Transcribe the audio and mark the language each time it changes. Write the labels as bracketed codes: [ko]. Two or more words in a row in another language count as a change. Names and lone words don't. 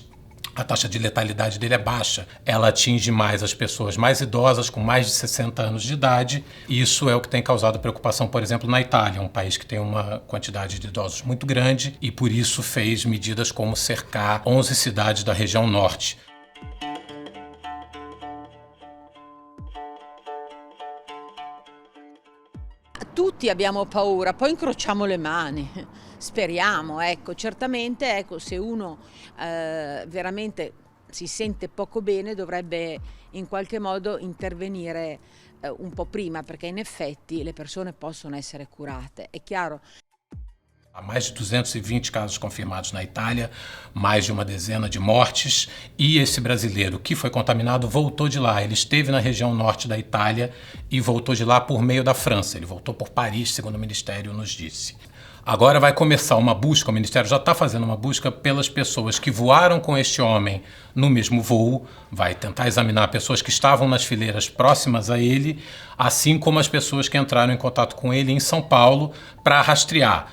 [pt] A taxa de letalidade dele é baixa. Ela atinge mais as pessoas mais idosas, com mais de 60 anos de idade. E isso é o que tem causado preocupação, por exemplo, na Itália, um país que tem uma quantidade de idosos muito grande e, por isso, fez medidas como cercar 11 cidades da região norte. [it] Tutti abbiamo paura, poi incrociamo le mani, speriamo, ecco, certamente, ecco, se uno veramente si sente poco bene dovrebbe in qualche modo intervenire un po' prima, perché in effetti le persone possono essere curate, è chiaro. [pt] Há mais de 220 casos confirmados na Itália, mais de uma dezena de mortes, e esse brasileiro que foi contaminado voltou de lá. Ele esteve na região norte da Itália e voltou de lá por meio da França. Ele voltou por Paris, segundo o Ministério nos disse. Agora vai começar uma busca, o Ministério já está fazendo uma busca pelas pessoas que voaram com este homem no mesmo voo, vai tentar examinar pessoas que estavam nas fileiras próximas a ele, assim como as pessoas que entraram em contato com ele em São Paulo para rastrear.